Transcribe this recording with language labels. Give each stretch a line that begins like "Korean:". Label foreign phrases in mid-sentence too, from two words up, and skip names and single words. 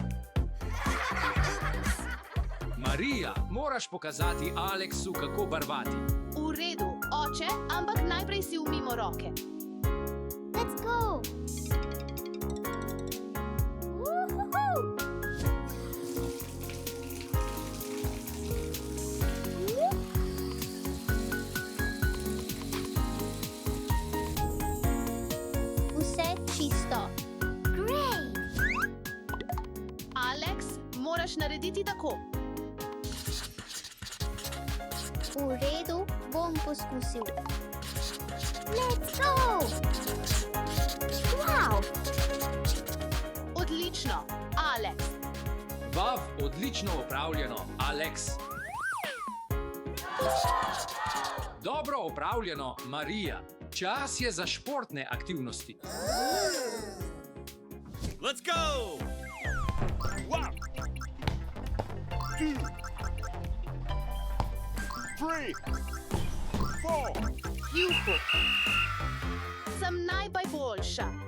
Slovenian: Marija, moraš pokazati Aleksu, kako barvati. V redu, oče, ampak najprej si umimo roke.
English: Let's go.
Slovenian: Vse čisto. Aleks, moraš narediti tako. V redu, bom poskusil.
English: Let's go! Wow!
Slovenian: Odlično, Aleks. Vav, odlično opravljeno, Aleks. Dobro opravljeno, Marija. Čas je za športne aktivnosti.
English: Let's go! 1, 2, 3, 4.
Slovenian: Juhu. Sem najboljša.